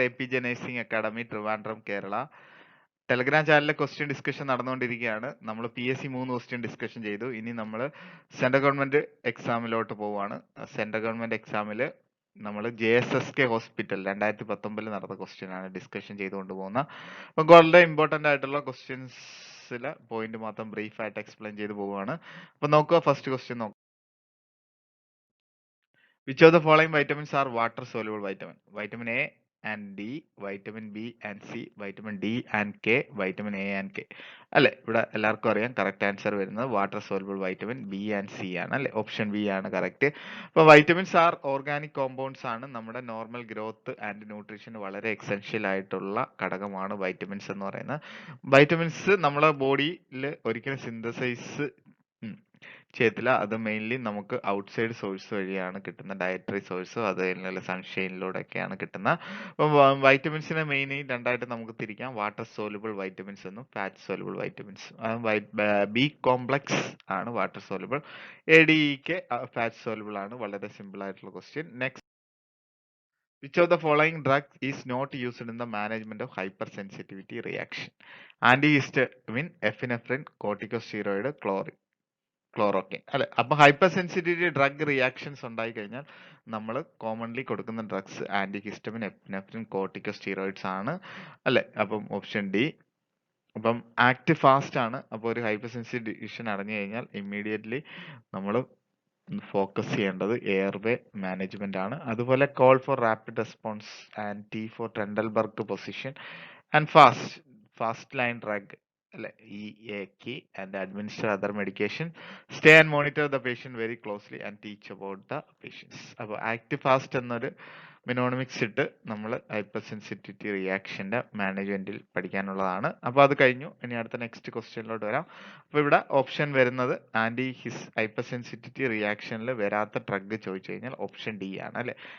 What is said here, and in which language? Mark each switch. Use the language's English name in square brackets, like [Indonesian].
[English] APJ Nursing Academy, Trivandrum, Kerala. [Malayalam] Telegram ചാനലിലെ question discussion നടന്നുകൊണ്ടിരിക്കുകയാണ്. നമ്മൾ PSC 3 ക്വസ്റ്റ്യൻ ഡിസ്കഷൻ ചെയ്തു. ഇനി നമ്മൾ സെൻട്രൽ ഗവൺമെന്റ് എക്സാമിലോട്ട് പോവുകയാണ്. സെൻട്രൽ ഗവൺമെന്റ് എക്സാമിൽ നമ്മൾ JSSK ഹോസ്പിറ്റൽ 2019 നടന്ന ക്വസ്റ്റ്യൻ ആണ് ഡിസ്കഷൻ ചെയ്തുകൊണ്ട് പോകുന്നത്. അപ്പം വളരെ ഇമ്പോർട്ടന്റ് ആയിട്ടുള്ള ക്വസ്റ്റ്യൻസിലെ പോയിന്റ് മാത്രം ബ്രീഫ് ആയിട്ട് എക്സ്പ്ലെയിൻ ചെയ്ത് പോവുകയാണ്. അപ്പം നോക്കുക, ഫസ്റ്റ് ക്വസ്റ്റ്യൻ നോക്കുക. [English] Which of the following vitamins are water soluble vitamin? Vitamin A and D, vitamin B and C, vitamin D and K, vitamin A and K. [Malayalam] അല്ലെ, ഇവിടെ എല്ലാവർക്കും അറിയാം കറക്റ്റ് ആൻസർ വരുന്നത് water soluble vitamin B and C ആണ് അല്ലെ, option B ആണ് correct. അപ്പോൾ vitamins R organic compounds ആണ്, നമ്മുടെ നോർമൽ ഗ്രോത്ത് ആൻഡ് ന്യൂട്രീഷന് വളരെ എസെൻഷ്യൽ ആയിട്ടുള്ള ഘടകമാണ് വൈറ്റമിൻസ് എന്ന് പറയുന്നത്. വൈറ്റമിൻസ് നമ്മുടെ ബോഡിയിൽ ഒരിക്കലും സിന്തസൈസ് ചെയ്യത്തില്ല. അത് മെയിൻലി നമുക്ക് ഔട്ട്സൈഡ് സോഴ്സ് വഴിയാണ് കിട്ടുന്നത്, ഡയറ്ററി സോഴ്സോ അത് കഴിഞ്ഞാൽ സൺഷെയിനിലൂടെയൊക്കെയാണ് കിട്ടുന്നത്. അപ്പം വൈറ്റമിൻസിനെ മെയിൻലി രണ്ടായിട്ട് നമുക്ക് തിരിക്കാം, വാട്ടർ സോലുബിൾ വൈറ്റമിൻസ് എന്നും fat soluble vitamins. B complex ആണ് വാട്ടർ സോലുബിൾ, ADEക്ക് ഫാറ്റ് സോലുബിൾ ആണ്. വളരെ സിമ്പിൾ ആയിട്ടുള്ള question. [English] Next, which of the following drug is not used in the management of hypersensitivity reaction? Antihistamine, epinephrine, corticosteroid, chloroquine അല്ലെ. [Malayalam] അപ്പൊ hyper sensitivity drug reactions ഉണ്ടായി കഴിഞ്ഞാൽ നമ്മൾ commonly കൊടുക്കുന്ന ഡ്രഗ്സ് ആന്റിഹിസ്റ്റമിൻ, എപ്പിനെഫ്രിൻ, കോർട്ടിക്കോസ്റ്റീറോയിഡ്സ് ആണ് അല്ലെ. അപ്പം ഓപ്ഷൻ ഡി. അപ്പം ആക്ട് ഫാസ്റ്റ് ആണ്. അപ്പോൾ ഒരു ഹൈപ്പർ സെൻസിറ്റീവ് ഡിസിഷൻ അറിഞ്ഞു കഴിഞ്ഞാൽ ഇമ്മീഡിയറ്റ്ലി നമ്മൾ ഫോക്കസ് ചെയ്യേണ്ടത് എയർവേ മാനേജ്മെന്റ് ആണ്. അതുപോലെ [English] Call for rapid response and T for Trendelenburg position and fast line drug അല്ലെ, EAK, and administer other medication. Stay and monitor the patient very closely and teach about the patients. [Malayalam] അപ്പോൾ act fast എന്നൊരു മിനോണിമിക്സ് ഇട്ട് നമ്മൾ hyper sensitivity റിയാക്ഷന്റെ മാനേജ്മെന്റിൽ പഠിക്കാനുള്ളതാണ്. അപ്പോൾ അത് കഴിഞ്ഞു. ഇനി അടുത്ത നെക്സ്റ്റ് ക്വസ്റ്റ്യനിലോട്ട് വരാം. അപ്പോൾ ഇവിടെ ഓപ്ഷൻ വരുന്നത് ഹൈപ്പർ സെൻസിറ്റിവിറ്റി റിയാക്ഷനിൽ വരാത്ത ഡ്രഗ് ചോദിച്ചു കഴിഞ്ഞാൽ ഓപ്ഷൻ ഡി ആണ് അല്ലെ.